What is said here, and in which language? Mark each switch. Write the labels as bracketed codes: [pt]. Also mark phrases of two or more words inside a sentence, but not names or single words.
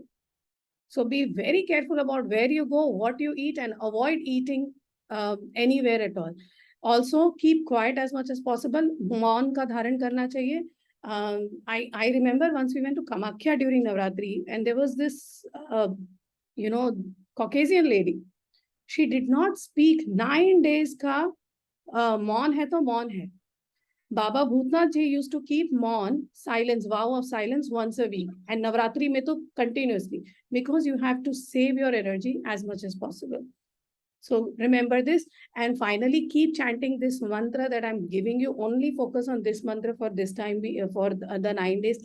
[en] So be very careful about where you go, what you eat, and avoid eating anywhere at all. Also, keep quiet as much as possible. [hi] मौन का धारण करना चाहिए. [en] I remember once we went to Kamakhya during Navratri, and there was this, Caucasian lady. She did not speak 9 days [hi] का मौन है तो मौन है. [en] Baba Bhutnath ji used to keep maun, silence, vow of silence once a week, and [hi] नवरात्रि में तो [en] continuously, because you have to save your energy as much as possible. So remember this, and finally keep chanting this mantra that I'm giving you. Only focus on this mantra for this time, for the 9 days.